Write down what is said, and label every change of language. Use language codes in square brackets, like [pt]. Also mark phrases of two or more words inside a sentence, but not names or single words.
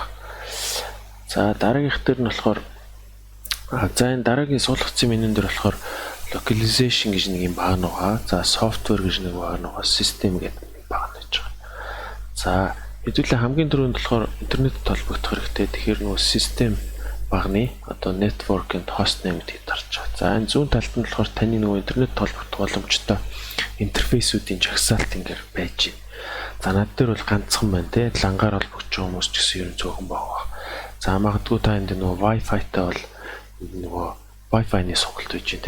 [mn] За дараагийнх дээр нь болохоор за энэ дараагийн суулгацын менюн дээр болохоор localization гэж нэг юм баг байгаа. За software гэж нэг баг байгаа. System гэдэг нэг баг байж байгаа. За хэдүүлээ хамгийн түрүүнд болохоор интернетэд холбогдох хэрэгтэй. Тэгэхээр нөгөө system багны одоо [en] network and host name [mn] гэдгийг дарж байгаа. За энэ зүүн талд нь болохоор таны нөгөө интернет холбогдох боломжтой интерфейсүүдийн жагсаалт ингээд байж байна. За над дээр бол ганцхан байна те. Лангаар холбогдож байгаа хүмүүс ч гэсэн ер нь зөөхөн байгаа. За магадгүй та энд нөгөө Wi-Fi-тай бол нөгөө Wi-Fi-ны сонголт хийж байна те.